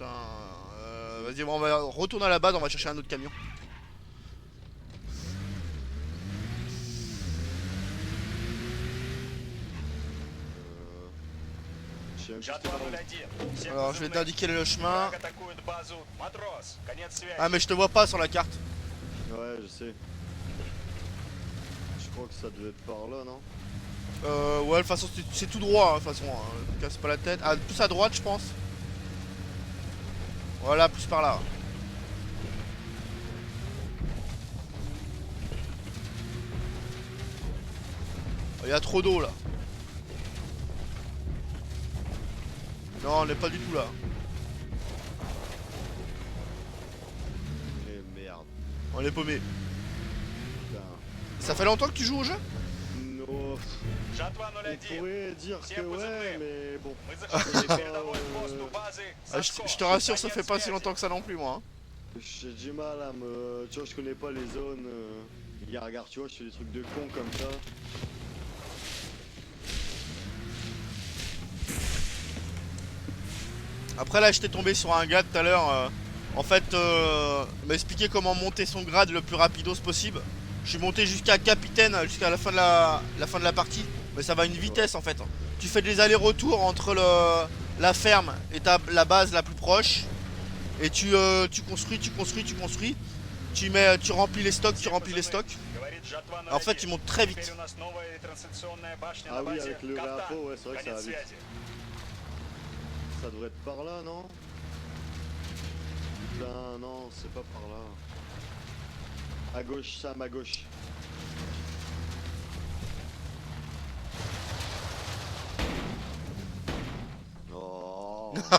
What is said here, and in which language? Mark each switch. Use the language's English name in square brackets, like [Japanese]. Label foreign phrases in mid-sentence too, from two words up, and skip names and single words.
[French] Vas-y, bon, on va retourner à la base, on va chercher un autre camion. Je sais même plus [Russian] Жатва [French] c'était par où. [Russian] 01. Всем [French] Alors je vais [Russian] позывным. [French] t'indiquer le chemin. [Russian] Враг атакует базу Матрос. Конец связи. [French] Ah mais je te vois pas sur la carte. Ouais je sais. Je crois que ça devait être par là non? Ouais, de toute façon c'est tout droit, hein, de toute façon, hein, casse pas la tête. Ah, plus à droite je pense. Voilà, plus par là. Il y a trop d'eau là. Non, on n'est pas du tout là. Eh merde. On est paumé. Putain. Ça fait longtemps que tu joues au jeu? No. [Russian] Жатва [French] On [Russian] 01. [French] pourrait dire que [Russian] Всем [French] ouais [Russian] позывным. [French] mais bon. [Russian] Мы захватили передовой пост у базы [French] Ah, [Russian] Сашко. [French] je te rassure, ça [Russian] Конец [French] fait pas si [Russian] связи. [French] longtemps que ça non plus moi. Hein. J'ai du mal à me... Tu vois je connais pas les zones. Regarde tu vois je fais des trucs de con comme ça. Après là j'étais tombé sur un gars tout à l'heure. En fait il m'a expliqué comment monter son grade le plus rapidos possible. Je suis monté jusqu'à capitaine jusqu'à la fin de la partie. Mais ça va à une vitesse en fait. Tu fais des allers-retours entre la ferme et la base la plus proche. Et tu construis. Tu remplis les stocks. [Russian] Говорит Жатва 01. [French] En fait ils montent très [Russian] Теперь [French] vite. [Russian] у нас новая ретрансляционная башня [French] Ah [Russian] на [French] oui [Russian] базе [French] avec le [Russian] Кафтан. [French] drapeau ouais c'est vrai que ça [Russian] Конец [French] va vite. [Russian] связи. [French] Ça devrait être par là non? Putain non c'est pas par là. À gauche Sam à gauche. Oh.